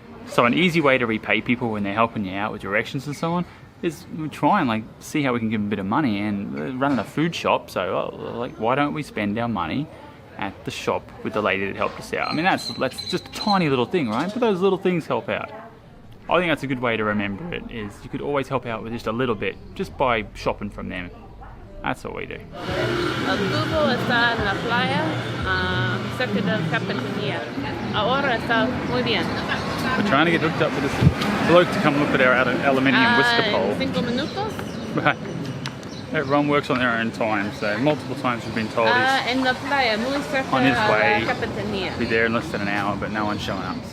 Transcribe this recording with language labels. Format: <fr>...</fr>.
<en>So an easy way to repay people when they're helping you out with directions and so on is we try and like see how we can give them a bit of money, and running a food shop. So like, why don't we spend our money at the shop with the lady that helped us out? I mean, that's just a tiny little thing, right? But those little things help out. I think that's a good way to remember it, is you could always help out with just a little bit just by shopping from them. That's what we do.</en> <es>El tubo está en la playa, cerca del Capitanía. Ahora está muy bien.</es> <en>We're trying to get hooked up with this bloke to come look at our aluminium whisker pole.</en> <es>En 5 minutos.</es> <en>Right. Everyone works on their own time, so multiple times we've been told he's</en> <es>En la playa, muy cerca</es> <en>on his way.</en> <es>a la Capitanía.</es> <en>Be there in less than an hour, but no one's showing up.</en>